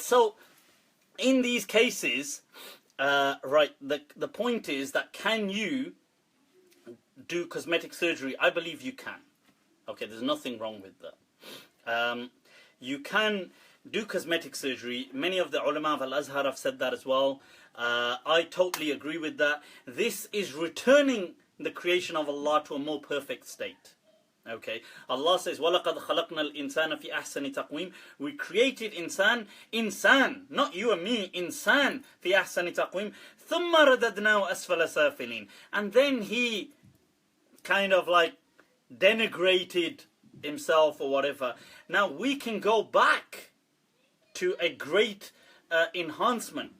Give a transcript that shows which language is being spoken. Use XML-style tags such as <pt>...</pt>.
<en>So in these cases, right, the point is that can you do cosmetic surgery? I believe you can. Okay, there's nothing wrong with that. You can do cosmetic surgery. Many of the ulama of Al-Azhar have said that as well. I totally agree with that. This is returning the creation of Allah to a more perfect state. Okay, Allah says,</en> <ar>وَلَقَدْ خَلَقْنَا الْإِنسَانَ فِي أَحْسَنِ تَقْوِيمٍ.</ar> <en>We created insan, not you and me, insan,</en> <ar>فِي أَحْسَنِ تَقْوِيمٍ ثُمَّ رَدَدْنَاهُ أَسْفَلَ سَافِلِينَ.</ar> <en>And then he kind of like denigrated himself or whatever. Now we can go back to a great enhancement.</en>